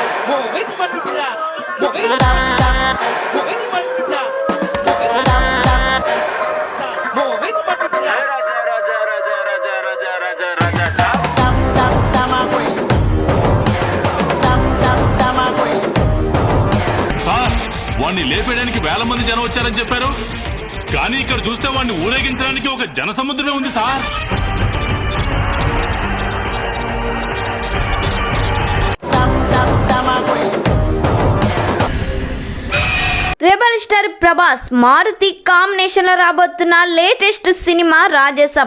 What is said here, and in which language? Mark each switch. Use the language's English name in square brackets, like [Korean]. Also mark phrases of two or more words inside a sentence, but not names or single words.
[Telugu] Movies Patrulla. Movies. Movies Patrulla. Movies Patrulla. Raja, Raja, Raja, Raja, Raja, Raja, Raja, Raja. సార్ వాణ్ణి లేపేయడానికి వేల మంది జనం వచ్చారని చెప్పారు, కానీ ఇక్కడ చూస్తే వాణ్ణి ఊరేగించడానికి ఒక జన సముద్రమే ఉంది సార్. [English] Rebel Star [Telugu] ప్రభాస్ మారుతి కాంబినేషన్ లో రాబోతున్న లేటెస్ట్ సినిమా రాజసం.